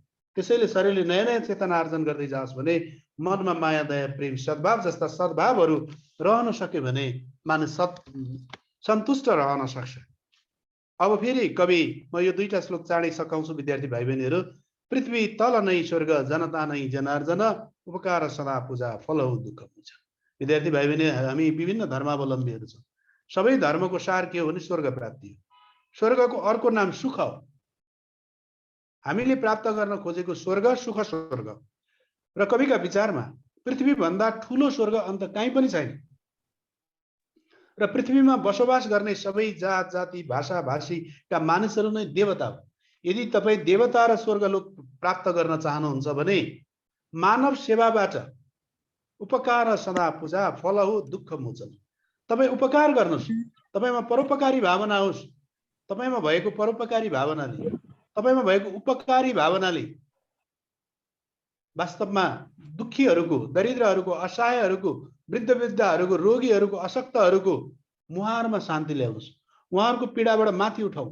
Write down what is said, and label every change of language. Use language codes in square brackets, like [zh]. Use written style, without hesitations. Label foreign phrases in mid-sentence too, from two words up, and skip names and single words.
[ne] त्यसैले शरीरले नयाँ नयाँ चेतना आर्जन गर्दै जाओस् भने मनमा माया, दया, प्रेम, सद्भाव जस्ता सद्भावहरू रहन सक्यो भने मानिस सन्तुष्ट रहन सक्छ। अब फेरि कवि, म यो दुईटा श्लोक चाँडै सकाउँछु विद्यार्थी भाइ बहिनीहरू। पृथ्वी तल नै स्वर्ग, जनता नै जनार्दन, उपकार सदा पूजा फल हो दुःख पूजा। विद्यार्थी भाइ बहिनी, हामी विभिन्न धर्मावलम्बीहरू छौँ। सबै धर्मको सार के हो भने स्वर्ग प्राप्ति हो। स्वर्गको अर्को नाम सुख हो। हामीले प्राप्त गर्न खोजेको स्वर्ग सुख स्वर्ग। र कविका विचारमा पृथ्वीभन्दा ठुलो स्वर्ग अन्त कहीँ पनि छैन। र पृथ्वीमा बसोबास गर्ने सबै जात जाति भाषा भाषीका मानिसहरू नै देवता हो। यदि तपाईँ देवता र स्वर्गलोक प्राप्त गर्न चाहनुहुन्छ भने मानव सेवाबाट उपकार सदा पूजा फल हो दुःख मोचन। तपाईँ उपकार गर्नुहोस्, तपाईँमा परोपकारी भावना होस्। तपाईँमा भएको परोपकारी भावनाले, तपाईँमा भएको उपकारी भावनाले वास्तवमा दुखीहरूको, दरिद्रहरूको, असहायहरूको, वृद्ध वृद्धहरूको, रोगीहरूको, अशक्तहरूको मुहारमा शान्ति ल्याउनुहोस्, उहाँहरूको पीडाबाट माथि उठाउ।